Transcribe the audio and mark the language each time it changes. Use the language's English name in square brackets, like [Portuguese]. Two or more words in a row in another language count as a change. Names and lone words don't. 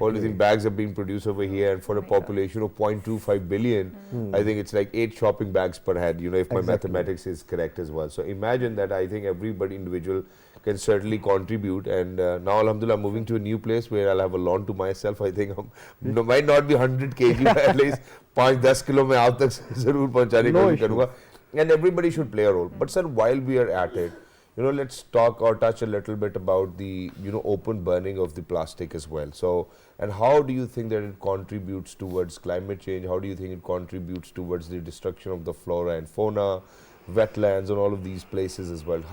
[English] polythene bags are being produced over here, and for a population of 0.25 billion, I think it's like 8 shopping bags per head. If my Exactly. mathematics is correct as well. So imagine that. I think everybody individual can certainly contribute. And now, alhamdulillah, I'm moving to a new place where I'll have a lawn to myself. I think might not be 100 kg, but at least 5-10 kilo [Urdu] میں آپ تک ضرور پہنچانے [English] No [Urdu] ki [English] issue. [Urdu] karunga. [English] And everybody should play a role. But sir, while we are at it, let's talk or touch a little bit about the open burning of the plastic as well. So, and how do you think that it contributes towards climate change? How do you think it contributes towards the destruction of the flora and fauna, wetlands, and all of these places as well?